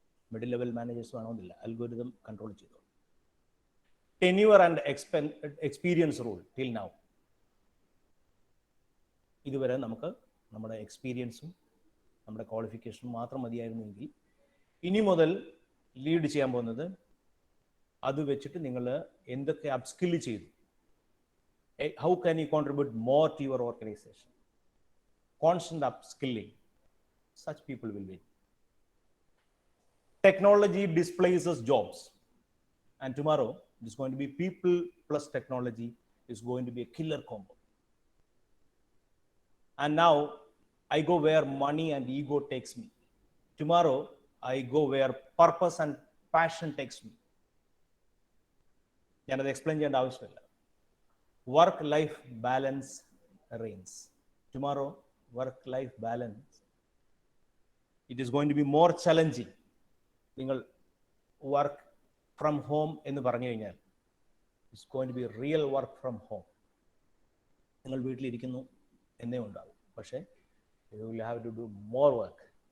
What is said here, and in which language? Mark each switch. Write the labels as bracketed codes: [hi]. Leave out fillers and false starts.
[ml] Middle level managers വേണമെന്നില്ല, algorithm control ചെയ്തോളൂ. [en] Tenure and experience rule till now. [ml] ഇതുവരെ നമുക്ക് നമ്മുടെ എക്സ്പീരിയൻസും നമ്മുടെ ക്വാളിഫിക്കേഷനും മാത്രം മതിയായിരുന്നെങ്കിൽ ഇനി മുതൽ ലീഡ് ചെയ്യാൻ പോകുന്നത് അത് വെച്ചിട്ട് നിങ്ങൾ എന്തൊക്കെ അപ്സ്കിൽ ചെയ്തു, [en] How can you contribute more to your organization? Constant upskilling. Such people will win. Technology displaces jobs. And tomorrow, it's going to be people plus technology is going to be a killer combo. And now, I go where money and ego takes me. Tomorrow, I go where purpose and passion takes me. [ml] ഞാനത് explain ചെയ്യേണ്ട ആവശ്യമില്ല. [en] Work life balance reigns. Tomorrow, work-life balance, it is going to be more challenging. നിങ്ങൾ work from home [ml] എന്ന് പറഞ്ഞു കഴിഞ്ഞാൽ [en] It's going to be real work from home. [ml] നിങ്ങൾ വീട്ടിലിരിക്കുന്നു എന്നേ ഉണ്ടാവും, പക്ഷേ [en] You will have to do more work.